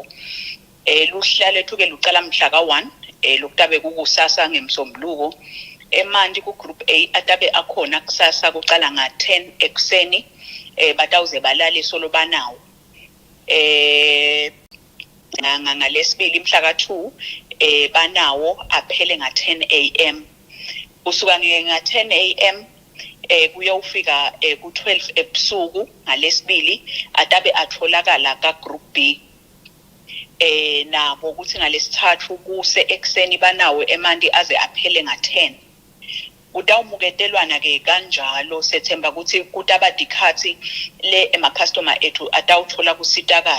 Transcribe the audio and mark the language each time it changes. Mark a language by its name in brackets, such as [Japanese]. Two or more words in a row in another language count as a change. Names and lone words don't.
[Swati] Luhla lethu ke lucala mhla ka1 lokutabe kukusasa ngemsombuluko. Emanti ku [English] group A [Swati] atabe akhona kusasa kucala nga10 ekseni batawuze balale solo banawo. Ngalesibili mhla ka2 banawo aphele nga10 am. Usuka nga10 am kuyofika ku12 ebusuku ngalesibili atabe atholakala ka group B. Nabo ukuthi ngalesithathu kuse ekseni banawo emanti aze aphele nga10. Utawumuketelwana ke kanjalo sethemba ukuthi kutaba dikhathi le emacustomer ethu atawuthola kusitakala.